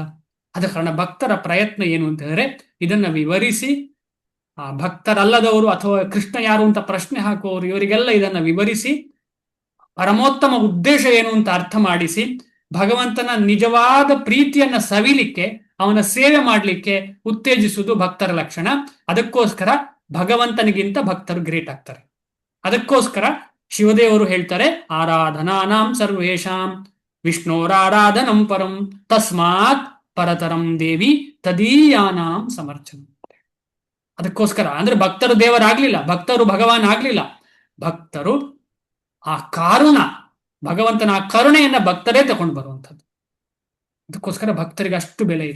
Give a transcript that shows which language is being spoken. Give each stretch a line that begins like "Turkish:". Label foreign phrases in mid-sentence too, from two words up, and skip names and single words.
Kannada: ಆದ ಕಾರಣ ಭಕ್ತರ ಪ್ರಯತ್ನ ಏನು ಅಂತ ಹೇಳಿದ್ರೆ, ಇದನ್ನ ವಿವರಿಸಿ, ಆ ಭಕ್ತರಲ್ಲದವರು ಅಥವಾ ಕೃಷ್ಣ ಯಾರು ಅಂತ ಪ್ರಶ್ನೆ ಹಾಕುವವರು ಇವರಿಗೆಲ್ಲ ಇದನ್ನ ವಿವರಿಸಿ, ಪರಮೋತ್ತಮ ಉದ್ದೇಶ ಏನು ಅಂತ ಅರ್ಥ ಮಾಡಿಸಿ, ಭಗವಂತನ ನಿಜವಾದ ಪ್ರೀತಿಯನ್ನ ಸವಿಲಿಕ್ಕೆ, ಅವನ ಸೇವೆ ಮಾಡಲಿಕ್ಕೆ ಉತ್ತೇಜಿಸುವುದು ಭಕ್ತರ ಲಕ್ಷಣ. ಅದಕ್ಕೋಸ್ಕರ ಭಗವಂತನಿಗಿಂತ ಭಕ್ತರು ಗ್ರೇಟ್ ಆಗ್ತಾರೆ. ಅದಕ್ಕೋಸ್ಕರ ಶಿವದೇವರು ಹೇಳ್ತಾರೆ,
Sanskrit: ಆರಾಧನಾನಾಂ ಸರ್ವೇಷಾಂ ವಿಷ್ಣೋರಾರಾಧನಂ ಪರಂ ತಸ್ಮಾತ್ ಪರತರಂ ದೇವಿ ತದೀಯಾನಾಂ ಸಮರ್ಚನ.
Kannada: ಅದಕ್ಕೋಸ್ಕರ ಅಂದ್ರೆ ಭಕ್ತರು ದೇವರಾಗ್ಲಿಲ್ಲ, ಭಕ್ತರು ಭಗವಾನ್ ಆಗ್ಲಿಲ್ಲ. ಭಕ್ತರು ಆ ಕಾರುಣ, ಭಗವಂತನ ಆ ಕರುಣೆಯನ್ನ ಭಕ್ತರೇ ತಗೊಂಡು ಬರುವಂಥದ್ದು. ಅದಕ್ಕೋಸ್ಕರ ಭಕ್ತರಿಗೆ ಅಷ್ಟು ಬೆಲೆ ಇದೆ.